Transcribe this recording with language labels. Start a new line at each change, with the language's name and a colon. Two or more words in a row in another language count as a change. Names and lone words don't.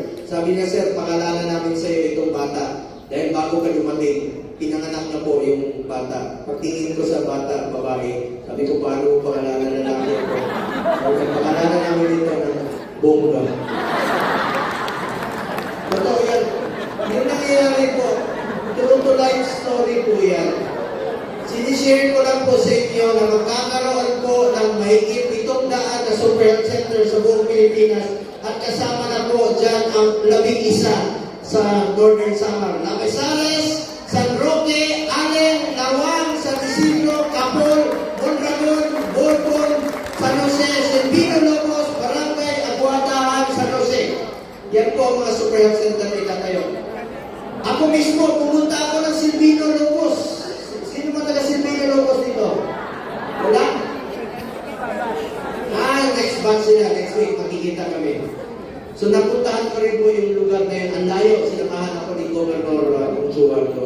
Filipino: Sabi niya, sir, pangalanan namin sa iyo itong bata. Dahil bago ka dumating, pinanganak na po yung bata. Pagtingin ko sa bata, babae, sabi ko, paano mo pangalanan na namin ito? Sabi ko, pangalanan namin ito ng bongga. Totoo yan. Yung nangyayari po,
English: true to life story
Filipino: po yan. Sinishare ko lang po sa inyo na magkakaroon po ng mahigit 700 na
English: super health center
Filipino: sa buong Pilipinas at kasama na po dyan ang 11 sa Northern Samar. Lamesares, San Roque, Allen, Lawang, San Isidro, Capol, Mondragon, Borbon, San Jose, Silvino Lobos, Barangay, Aguadahan, San Jose. Yan po ang mga
English: super health center
Filipino: na itatayo. Ako mismo, pumunta ako ng Silvino Lobos. Sino ba taga Silvino Lobos dito? Wala?
English: Next batch
Filipino: sila,
English: next week,
Filipino: makikita kami. So napuntahan ko rin po yung lugar na yun. Ang layo, sinamahan ako ni Governor Ongchuan doon.